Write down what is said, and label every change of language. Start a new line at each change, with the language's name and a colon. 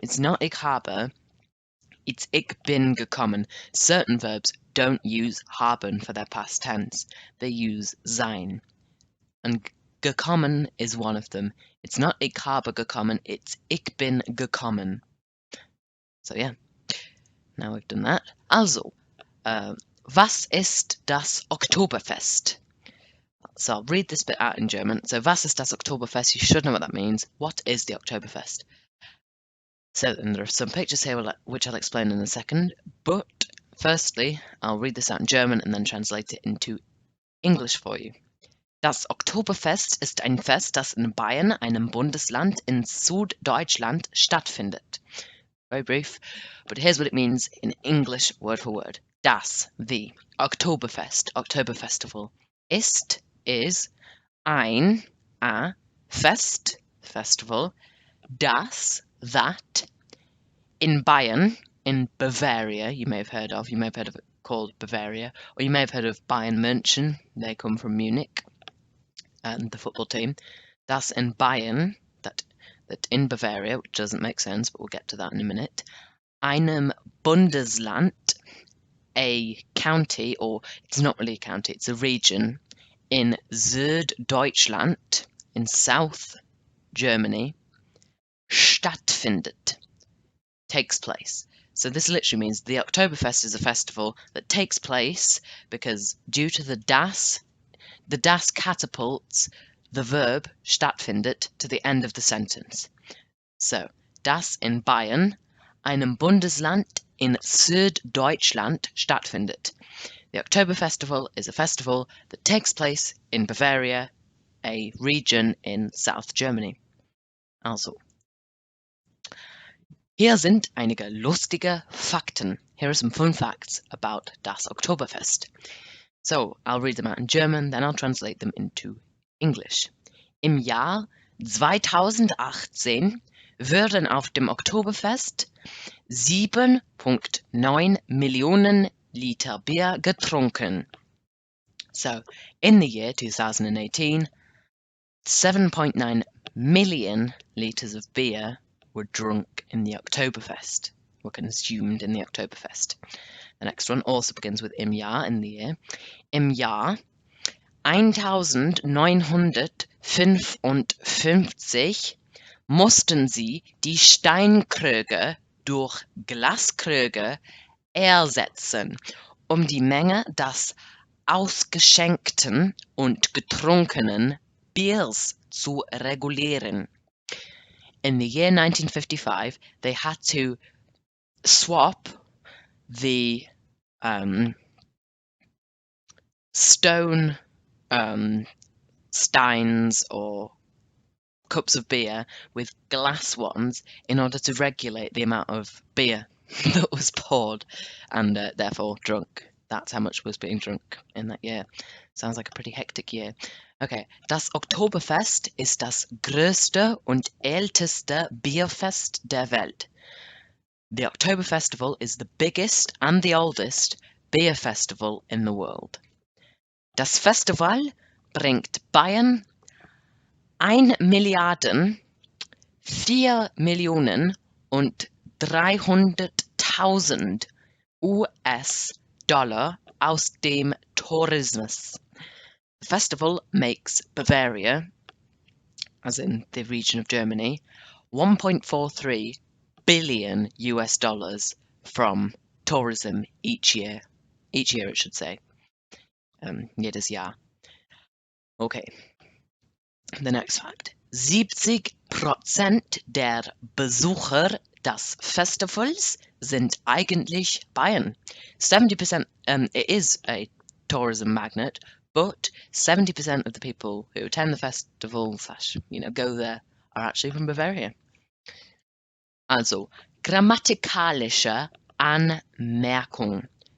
English: It's not
German: ich habe,
English: it's
German: ich bin gekommen.
English: Certain verbs don't use haben for their past tense. They use sein. And gekommen is one of them. It's not
German: ich habe gekommen,
English: it's
German: ich bin gekommen.
English: So yeah, now we've done that.
German: Also, was ist das Oktoberfest?
English: So I'll read this bit out in German.
German: So was ist das Oktoberfest?
English: You should know what that means. What is the Oktoberfest? So then there are some pictures here which I'll explain in a second. But firstly, I'll read this out in German and then translate it into English for you.
German: Das Oktoberfest ist ein Fest, das in Bayern, einem Bundesland in Süddeutschland, stattfindet.
English: Very brief, but here's what it means in English word for word. Das, the, Oktoberfest, October Festival, ist, is, ein, a, Fest, festival, das, that,
German: in Bayern,
English: in Bavaria, you may have heard of it called Bavaria, or you may have heard of Bayern München, they come from Munich, and the football team.
German: Das in Bayern,
English: that in Bavaria, which doesn't make sense, but we'll get to that in a minute.
German: Einem Bundesland,
English: a county, or it's not really a county, it's a region,
German: in Süddeutschland,
English: in South Germany,
German: stattfindet,
English: takes place. So this literally means the Oktoberfest is a festival that takes place because due to the das catapults the verb stattfindet to the end of the sentence.
German: So, das in Bayern, einem Bundesland in Süddeutschland stattfindet.
English: The Oktober Festival is a festival that takes place in Bavaria, a region in South Germany.
German: Also, hier sind einige lustige Fakten.
English: Here are some fun facts about
German: das Oktoberfest.
English: So, I'll read them out in German, then I'll translate them into English.
German: Im Jahr 2018 wurden auf dem Oktoberfest 7,9 Millionen Liter Bier getrunken.
English: So, in the year 2018, 7.9 million litres of beer were drunk in the Oktoberfest, were consumed in the Oktoberfest. The next one also begins with
German: im Jahr,
English: in the year.
German: Im Jahr 1955 mussten sie die Steinkrüge durch Glaskrüge ersetzen, um die Menge des ausgeschenkten und getrunkenen Biers zu regulieren.
English: In the year 1955, they had to swap the stone steins or cups of beer with glass ones in order to regulate the amount of beer that was poured and therefore drunk. That's how much was being drunk in that year. Sounds like a pretty hectic year.
German: Okay, das Oktoberfest ist das größte und älteste Bierfest der Welt.
English: The Oktober Festival is the biggest and the oldest beer festival in the world.
German: Das Festival bringt Bayern 1.4.300.000 US-Dollar aus dem Tourismus.
English: The festival makes Bavaria, as in the region of Germany, 1.43 billion US dollars from tourism each year. Each year, it should say.
German: Jedes Jahr.
English: Okay. The next fact.
German: 70% der Besucher des Festivals sind eigentlich Bayern.
English: 70%, it is a tourism magnet, but 70% of the people who attend the festival / go there are actually from Bavaria.
German: Also, grammatikalische Anmerkung.